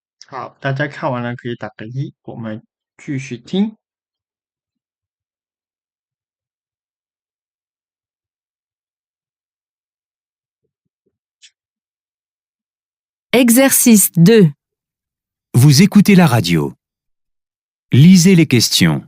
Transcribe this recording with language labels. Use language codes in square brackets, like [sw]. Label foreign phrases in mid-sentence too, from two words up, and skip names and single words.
[zh] 好，大家看完了可以打个一，我们继续听。 [fr] Exercice 2. Vous écoutez la radio. Lisez les questions.